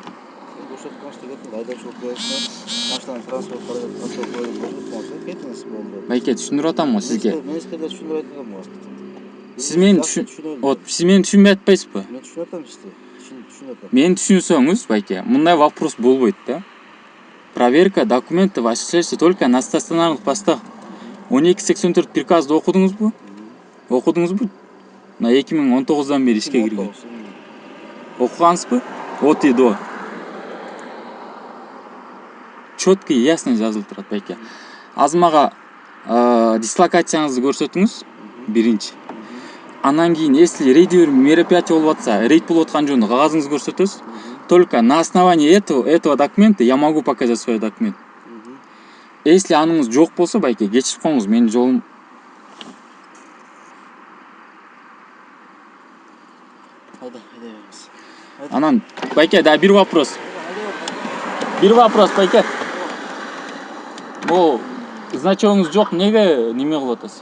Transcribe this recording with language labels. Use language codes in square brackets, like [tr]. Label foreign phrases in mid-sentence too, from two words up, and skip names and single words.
[ky] Көрсөткөн штегет айдоочулук күбөлүгүнө машинаны транспорт кылып болсо кетиңиз болду. Байке, түшүндүрүп атам го сизге. Мен сизге түшүндүрүп айткам го. Сиз мени түшүнбөй атпайсызбы? Мен түшүнүп атам сизди. Түшүнүп атам. Мени түшүнсөңүз, байке, мындай вопрос болбойт да. [ru] Проверка документов осуществляется только на стационарных постах. [ky] 1284 приказды окудуңузбу? Окудуңузбу? На 2019-дан бери ишке кирген. Окугансызбы? [ru] От и до. Четко и ясно [ky] жазылып турат, байке. Азыр мага дислокацияңызды көрсөтүңүз, биринчи. Анан кийин, [ru] если рейдовый мероприятие [ky] болуп атса, рейд болуп аткан жөнүндө кагазыңызды көрсөтөсүз. [ru] Только на основании этого документа я могу показать свой документ. [ky] Если аныңыз жок болсо, байке, кечирип коюңуз, менин жолум. Айда беребиз. Анан, байке, да бир вопрос. Байке. Бул значогуңуз жок, неге неме кылып атасыз?